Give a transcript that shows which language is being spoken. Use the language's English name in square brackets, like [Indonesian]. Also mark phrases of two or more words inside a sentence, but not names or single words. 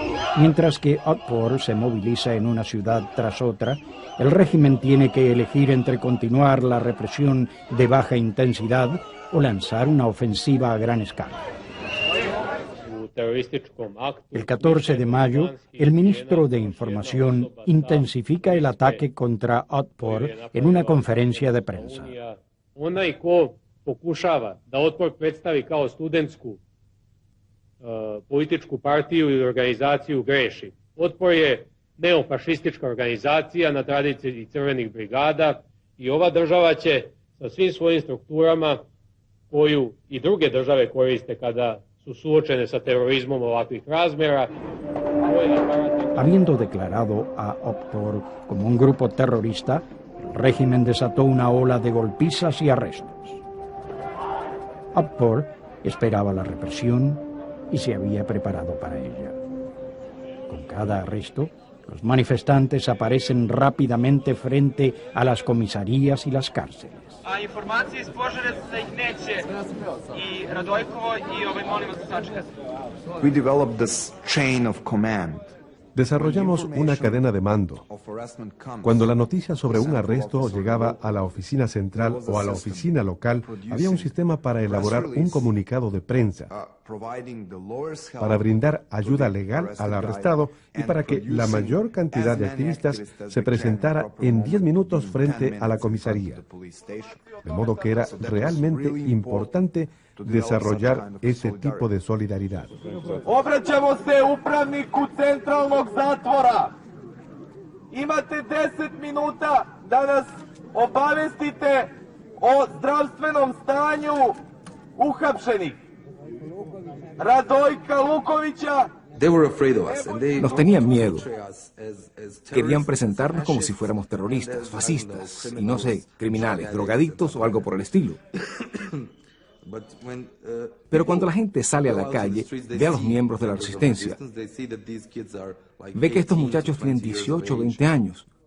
[Spanish] Mientras que Otpor se moviliza en una ciudad tras otra, el régimen tiene que elegir entre continuar la represión de baja intensidad o lanzar una ofensiva a gran escala. El 14 de mayo, el ministro de Información intensifica el ataque contra Otpor en una conferencia de prensa. [Serbian] Onaj ko pokušava da Otpor predstavi kao studentsku političku partiju ili organizaciju greši. Otpor je neofašistička organizacija na tradiciji crvenih brigada i ova država će sa svim svojim strukturama koju i druge države koriste kada su suočene sa terorizmom ovakvih razmjera. [Spanish] Habiendo declarado a Otpor como un grupo terrorista, el régimen desató una ola de golpizas y arrestos. Otpor esperaba la represión y se había preparado para ella. Con cada arresto, los manifestantes aparecen rápidamente frente a las comisarías y las cárceles. [Serbian] Informacije iz Požarevca ih neće i Radojkovo i molim vas da sačekate. [English] We developed this chain of command. [Spanish] Desarrollamos una cadena de mando. Cuando la noticia sobre un arresto llegaba a la oficina central o a la oficina local, había un sistema para elaborar un comunicado de prensa, para brindar ayuda legal al arrestado y para que la mayor cantidad de activistas se presentara en 10 minutos frente a la comisaría. De modo que era realmente importante desarrollar ese tipo de solidaridad. [Serbian] Obraćamo se upravniku centralnog zatvora. Imate 10 minuta da nas obavestite o zdravstvenom stanju uhapšenih. Radojka Lukovića. [Spanish] Nos tenían miedo. Querían presentarnos como si fuéramos terroristas, fascistas, y no sé, criminales, drogadictos o algo por el estilo. Pero cuando la gente sale a la calle, ve a los miembros de la resistencia, ve que estos muchachos tienen 18 o 20 años.